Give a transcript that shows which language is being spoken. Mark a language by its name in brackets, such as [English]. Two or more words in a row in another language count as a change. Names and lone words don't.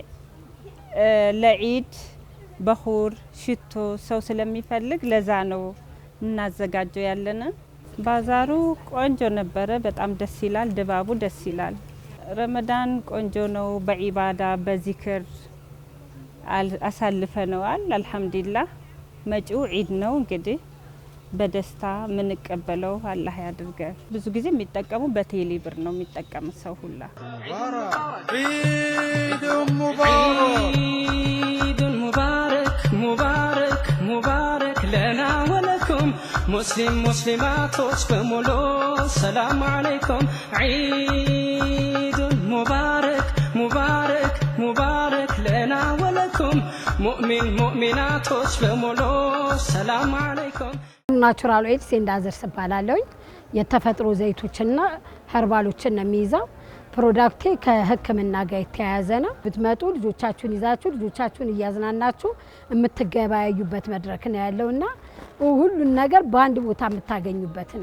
[Amharic] ለኢድ በኹር ሽቶ ሰው ስለሚፈልግ ለዛ ነው እናዘጋጀው ያለና። ባዛሩ ቆንጆ ነበረ፣ በጣም ደስ ይላል፣ ድባቡ ደስ ይላል። ረመዳን ቆንጆ ነው። በኢባዳ በዚክር አሳልፈነዋል። አልহামዱሊላህ። መጪው ዒድ ነው እንግዲህ በደስታ ምንቀበለው አላህ ያድርገን። ብዙ ጊዜ የሚጠቀሙ በቴሌ ብር ነው የሚጠቀም ሰው ሁላ። [Arabic] عيد مبارك مبارك مبارك لنا ولكم [Amharic] ሙስሊማቶች በሙሉ [Arabic] سلام عليكم عيد مبارك مبارك مبارك لنا ولكم [Amharic] ሙእሚናቶች በሙሉ [Arabic] سلام عليكم [English] natural oil [Amharic] ሴንዳዘር ስባላለሁ። የተፈጥሮ ዘይቶችና ኸርባሎችን ነው የሚይዘው። ፕሮዳክቴ ከህክምና ጋር የተያያዘ ነው። ብትመጡ ልጆቻችሁን ይዛችሁ ልጆቻችሁን እያዝናናችሁ የምትገበያዩበት መድረክ ነው ያለውና ሁሉን ነገር በአንድ ቦታ የምታገኙበት ነው።